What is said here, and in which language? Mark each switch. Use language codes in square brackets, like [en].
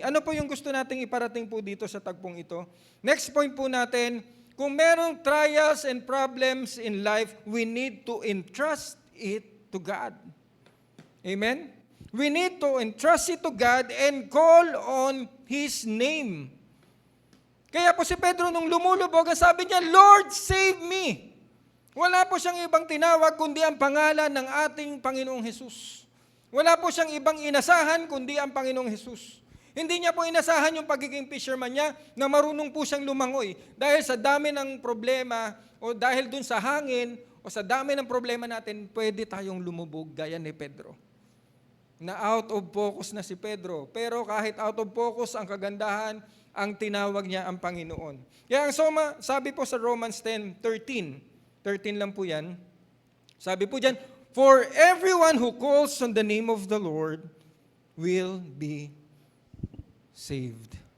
[tl] Ano po yung gusto nating iparating po dito sa tagpong ito? [en] Next point [tl] po natin, kung merong [en] trials and problems in life, we need to entrust it to God. [tl] Amen? [en] We need to entrust it to God and call on His name. [tl] Kaya po si Pedro nung lumulubog, ang sabi niya, [en] Lord, save me. [tl] Wala po siyang ibang tinawag kundi ang pangalan ng ating Panginoong Hesus. Wala po siyang ibang inasahan kundi ang Panginoong Hesus. Hindi niya po inasahan yung pagiging fisherman niya na marunong po siyang lumangoy. Dahil sa dami ng problema o dahil dun sa hangin o sa dami ng problema natin, pwede tayong lumubog gaya ni Pedro. Na [en] out of focus [tl] na si Pedro. Pero kahit out of focus ang kagandahan, ang tinawag niya ang Panginoon. Kaya ang sabi po sa Romans 10:13 lang po yan. Sabi po dyan, [en] for everyone who calls on the name of the Lord will be saved.